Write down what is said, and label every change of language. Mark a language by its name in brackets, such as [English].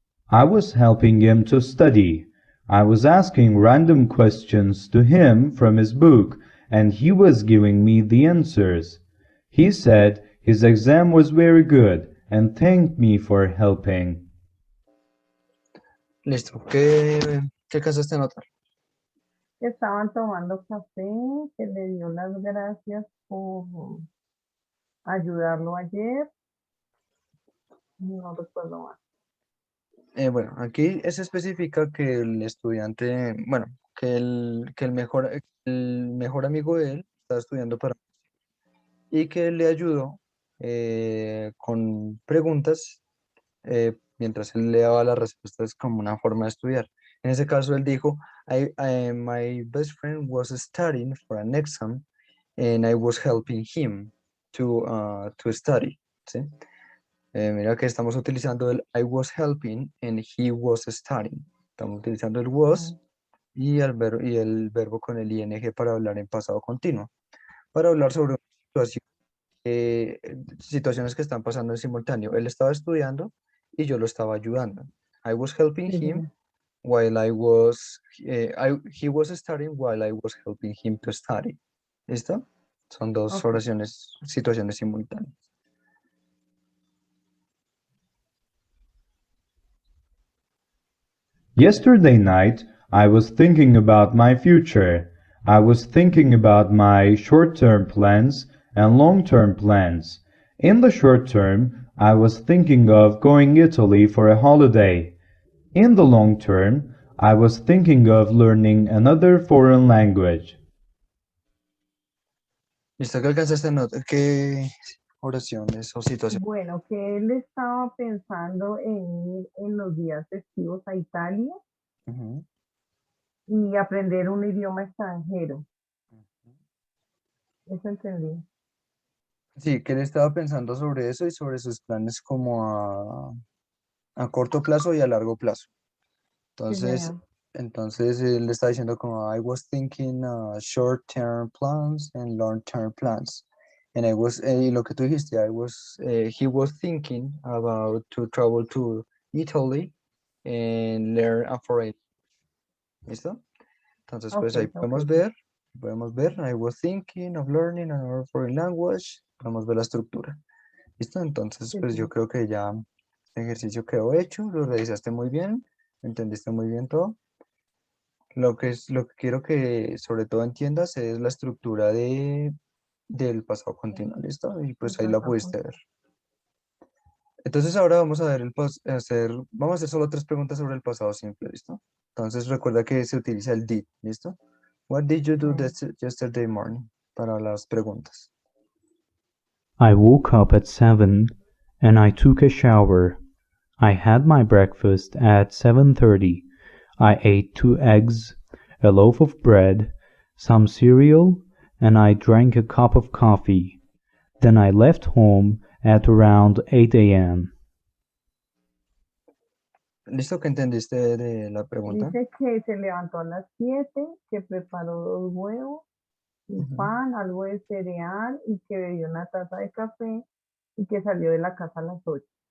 [English] I was helping him to study. I was asking random questions to him from his book and he was giving me the answers. He said his exam was very good and thanked me for helping. [Spanish] Listo. ¿Qué alcanzaste a notar? Que estaban tomando café, que le dio las gracias por ayudarlo ayer. No recuerdo más. Bueno, aquí se especifica que el estudiante, bueno, que el mejor amigo de él está estudiando para y que le ayudó con preguntas mientras él le daba las respuestas como una forma de estudiar. En ese caso, él dijo, [English] my best friend was studying for an exam and I was helping him to study. [Spanish] ¿Sí? Mira que estamos utilizando el [English] I was helping and he was studying. [Spanish] Estamos utilizando el was y el verbo con el ing para hablar en pasado continuo. Para hablar sobre una situación, situaciones que están pasando en simultáneo. Él estaba estudiando y yo lo estaba ayudando. [English] I was helping [Spanish] Sí, [English] him while he was studying while I was helping him to study. [Spanish] ¿Listo? Son dos ok. situaciones simultáneas. [English] Yesterday night, I was thinking about my future. I was thinking about my short-term plans and long-term plans. In the short term, I was thinking of going Italy for a holiday. In the long term, I was thinking of learning another foreign language. [Spanish] ¿Listo? ¿Qué alcanzaste a notar? ¿Qué oraciones o situaciones? Bueno, que él estaba pensando en ir en los días festivos a Italia Ujú. y aprender un idioma extranjero. Eso entendí. Sí, que él estaba pensando sobre eso y sobre sus planes como a corto plazo y a largo plazo. Sí, Entonces, señor. entonces él le está diciendo como [English] I was thinking short-term plans and long-term plans. [Spanish] Y lo que tú dijiste, [English] he was thinking about to travel to Italy and learn a foreign. [Spanish] ¿Listo? Entonces, pues Ok, ahí ok. podemos ver, [English] I was thinking of learning another foreign language, [Spanish] podemos ver la estructura. ¿Listo? Entonces, Sí, pues yo sí. creo que ya el ejercicio quedó hecho, lo realizaste muy bien, entendiste muy bien todo. Lo que quiero que sobre todo entiendas es la estructura del pasado continuo, ¿listo? Y pues ahí la pudiste ver. Entonces ahora vamos a ver vamos a hacer solo 3 preguntas sobre el pasado simple, ¿listo? Entonces recuerda que se utiliza el did, ¿listo? [English] What did you do yesterday morning? [Spanish] Para las preguntas. [English] I woke up at 7 and I took a shower. I had my breakfast at 7:30. I ate 2 eggs, a loaf of bread, some cereal, and I drank a cup of coffee. Then I left home at around 8 a.m. [Spanish] ¿Listo? ¿Qué entendiste de la pregunta? Dice que se levantó a las 7, que preparó 2 huevos, un Ujú. pan, algo de cereal y que bebió una taza de café y que salió de la casa a las 8